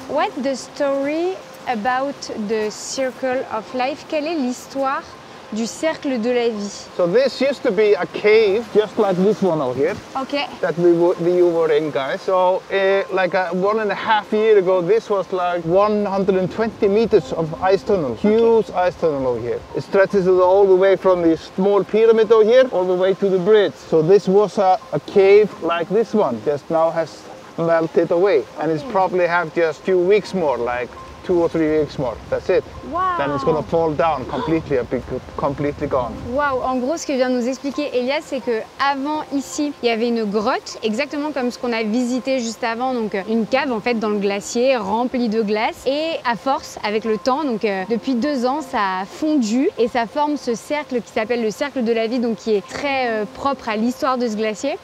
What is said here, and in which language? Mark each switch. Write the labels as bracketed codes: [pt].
[en] What's the story about the Circle of Life? [fr] Quelle est l'histoire du cercle de la vie? [en] So this used to be a cave, just like this one out here, Ok. that you were in, guys. So like 1.5 years ago, this was like 120 meters of ice tunnel, huge ice tunnel over here. It stretches all the way from the small pyramid over here, all the way to the bridge. So this was a cave like this one, just now has melted away. And it's probably have just few weeks more, like 2 or 3 weeks more. That's it. Wow. Then it's gonna fall down completely, completely gone. [fr] Waouh, en gros, ce que vient de nous expliquer Elias, c'est que avant ici, il y avait une grotte, exactement comme ce qu'on a visité juste avant, donc une cave en fait dans le glacier, remplie de glace. Et à force, avec le temps, donc depuis 2 ans, ça a fondu et ça forme ce cercle qui s'appelle le cercle de la vie, donc qui est très propre à l'histoire de ce glacier.